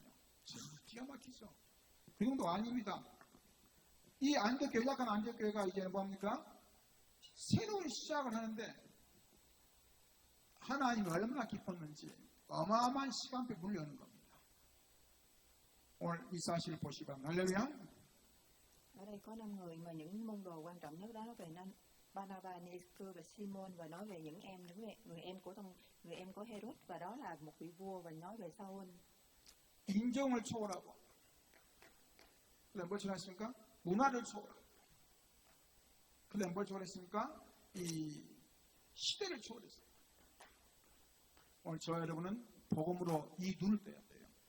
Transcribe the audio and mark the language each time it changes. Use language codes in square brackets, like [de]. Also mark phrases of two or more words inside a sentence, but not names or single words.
[ko] 기가 막히죠. 그 정도 아닙니다. 이 안디옥 교회, 약한 안디옥 교회가 이제 뭡니까? 새로운 시작을 하는데 하나님이 얼마나 기뻤는지 어마어마한 시간표 물려오는 겁니다. 오늘 이 사실을 보시기 바랍니다. 할렐루야. [vi] Ở đây có 5 người mà những môn đồ quan trọng nhất đó nói về Barnabas, Nicanor và Simon, và nói về những người em của Herod, và đó là một vị vua, và nói về Saul. [ko] 인종을 초월하고 그다음 뭘 초월했습니까? 문화를 초월하고 그다음 뭘 초월했습니까? 이 시대를 초월했어요. 오늘 저와 여러분은 복음으로 이 눈을 떼야 돼요.